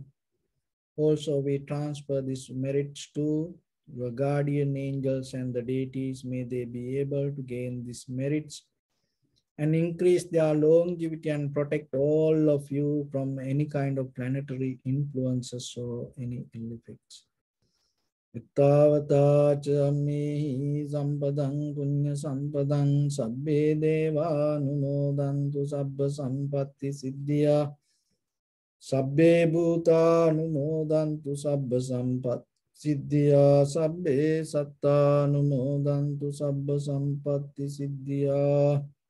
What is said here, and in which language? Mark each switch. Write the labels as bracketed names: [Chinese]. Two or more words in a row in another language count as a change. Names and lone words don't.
[English] Also, we transfer these merits to your guardian angels and the deities. May they be able to gain these merits and increase their longevity and protect all of you from any kind of planetary influences or any ill effects. [Pali] Ittavata chammehi sampadang punya sampadang sabbe deva numodantu sabba sampatti siddhya sabbe bhuta numodantu sabba sampatti siddhya sabbe satta numodantu sabba sampatti siddhya